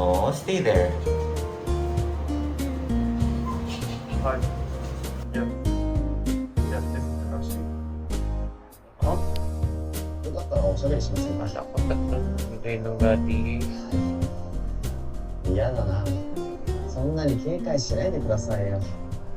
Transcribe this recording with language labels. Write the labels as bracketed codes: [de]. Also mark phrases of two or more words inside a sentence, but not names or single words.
[en] No, stay there. [ja] はい。やってみてほしい。よかったらおしゃべりしませんか？ [tl] Takot ng daddy. [ja] 嫌だな。そんなに警戒しないでくださいよ。